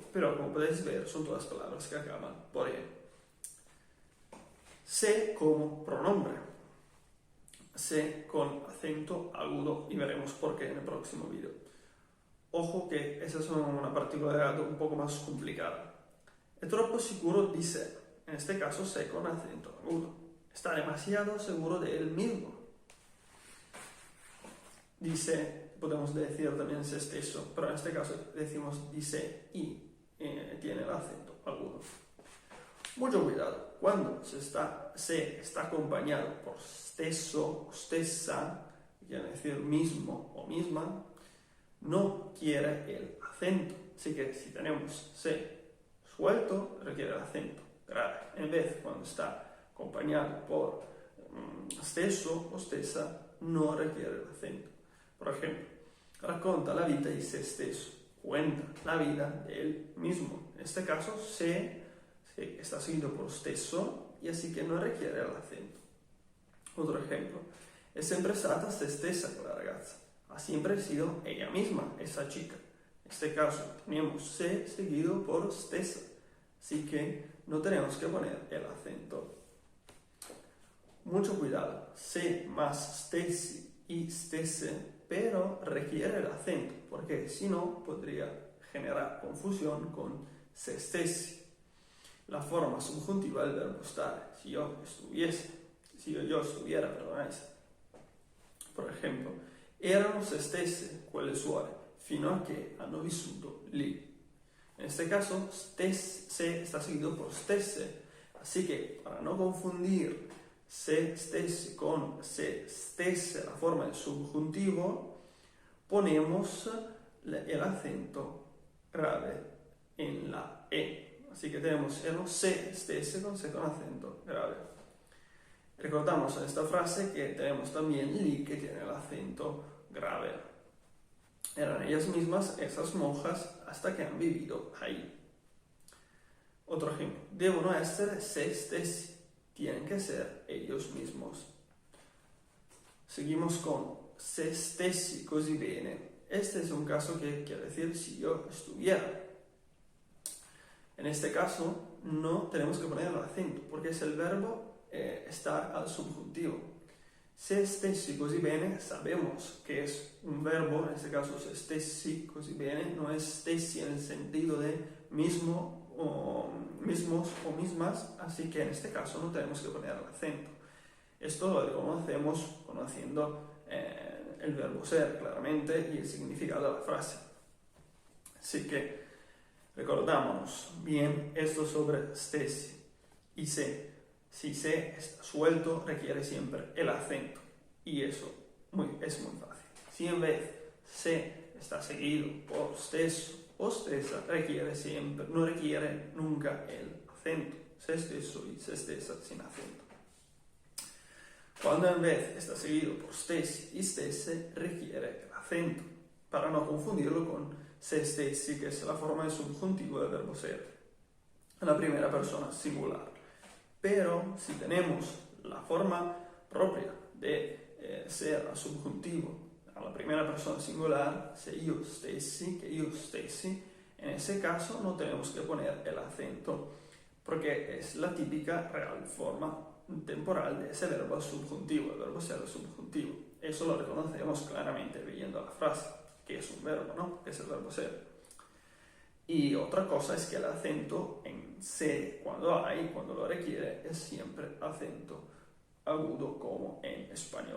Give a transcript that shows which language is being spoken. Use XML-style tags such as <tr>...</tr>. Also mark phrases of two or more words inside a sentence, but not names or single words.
<es>Pero como podéis ver son todas palabras que acaban por E. Se como pronombre. Se con acento agudo y veremos por qué en el próximo vídeo. Ojo che esa es una particolaridad un poco más complicada.</es> <it>È troppo sicuro di sé,</it> <es>en este caso sé con acento agudo. Está demasiado seguro de él mismo. Dice, podemos decir también</es> <it>se stesso,</it> <es>pero en este caso decimos dice y tiene el acento agudo. Mucho cuidado, cuando se está acompañado por</es> <it>stesso o stessa,</it> <es>quiere decir mismo o misma, no quiere el acento. Así que si tenemos se suelto, requiere el acento grave. En vez, cuando está acompañado por</es> <it>stesso o stessa,</it> <es>no requiere el acento. Por ejemplo,</es> <it>racconta la vita di se stesso,</it> <es>cuenta la vida de él mismo. En este caso, se está seguido por stesso y así que no requiere el acento. Otro ejemplo,</es> <it>è sempre stata se stessa con la ragazza.</it> <es>Ha siempre sido ella misma, esa chica. En este caso tenemos se seguido por stessa, así que no tenemos que poner el acento. Mucho cuidado, se más stessi y stesse, pero requiere el acento, porque si no podría generar confusión con</es> <it>se stessi.</it> <es>La forma subjuntiva del verbo stare, si yo estuviera, perdonáis.</es> <it>Per esempio, erano se stesse quelle suore, fino a che hanno vissuto lì.</it> <es>En este caso, se está seguido por stesse, así que para no confundir</es> <it>se stessi</it> <es>con</es> <it>se stesse,</it> <es>la forma del subjuntivo, ponemos el acento grave en la E. Así que tenemos</es> <it>erano se stesse</it> <es>con se con acento grave. Recordamos en esta frase que tenemos también li que tiene el acento grave. Eran ellas mismas, esas monjas, hasta que han vivido ahí. Otro ejemplo.</es> <it>Devono essere se stessi.</it> <es>Tienen que ser ellos mismos. Seguimos con</es> <it>se stessi così bene.</it> <es>Este es un caso que quiere decir si yo estuviera. En este caso no tenemos que poner el acento porque es el verbo estar al subjuntivo.</es> <it>Se stessi così bene</it> <es>sabemos que es un verbo, en este caso</es> <it>se stessi così bene,</it> <es>no es stessi en el sentido de mismo o mismos o mismas, así que en este caso no tenemos que poner el acento. Esto lo conocemos conociendo el verbo ser claramente y el significado de la frase. Así que recordámonos bien esto sobre stessi y se. Si se está suelto, requiere siempre el acento. Y eso es muy fácil. Si en vez se está seguido por</es> <it>stesso o stessa,</it> <es>no requiere nunca el acento.</es> <it>Se stesso</it> <es>y</es> <it>se stessa</it> <es>sin acento. Cuando en vez está seguido por stessi y stesse, requiere el acento. Para no confundirlo con</es> <it>se stessi,</it> <es>que es la forma del subjuntivo del verbo ser. En la primera persona singular. Pero si tenemos la forma propia de ser al subjuntivo, alla primera persona singular,</es> <it>se io stessi,</it> <es>que</es> <it>io stessi,</it> <es>en ese caso no tenemos que poner el acento, porque es la típica real forma temporal de ese verbo al subjuntivo, el verbo ser al subjuntivo. Eso lo reconocemos claramente leyendo la frase, que es un verbo, ¿no? Que es el verbo ser. Y otra cosa es que el acento en se, cuando lo requiere, es siempre acento agudo como en español.</es>